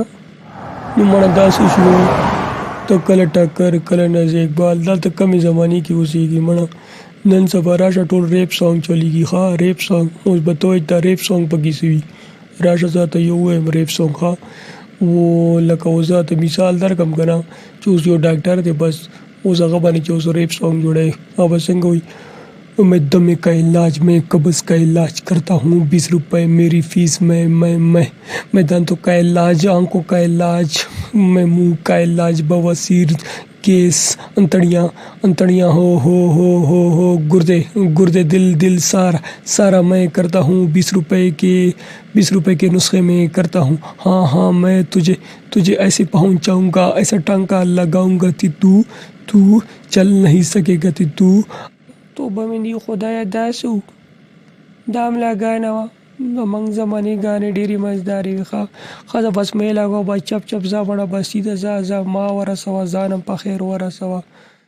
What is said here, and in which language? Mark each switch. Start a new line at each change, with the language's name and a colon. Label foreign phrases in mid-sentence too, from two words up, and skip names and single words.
Pashto: نو مړه داسې شو ته کله ټکر کله ناز اقبال دلته کمې زمانې کې اوسېږي مړه نن سبا راشه ټول
English: rap song
Pashto: چلیږي ښه
English: rap song
Pashto: اوس به ته وایي دا ریپ سانګ پکې څه وي راشه زه ته یو ووایم
English: rap song
Pashto: ښه و لکه اوس زه ته مثال درکړم که نه چې اوس یو ډاکټر دی بس اوس هغه باندې چې اوس
English: rap song
Pashto: جوړوي هغه به څنګه وایي
Urdu: میں دمے کا علاج میں قبض کا علاج کرتا ہوں 20 روپے میری فیس میں دانتوں کا علاج آنکھوں کا علاج میں منہ کا علاج بواسیر کیس انتڑیاں ہو گردے دل سارا میں کرتا ہوں 20 روپے کے نسخے میں کرتا ہوں ہاں میں تجھے ایسے پہنچاؤں گا ایسا ٹانکا لگاؤں گا تو چل نہیں سکے گا تو
Pashto: توبه مې دي خدایه داسې و دا ملا ګانه وه زموږ زمانې ګانې ډېرې مزدارې وي ښه ده بس مې لګوه بس چپ ځه مړه بس سیده ځه ما ورسوه ځان هم په خیر ورسوه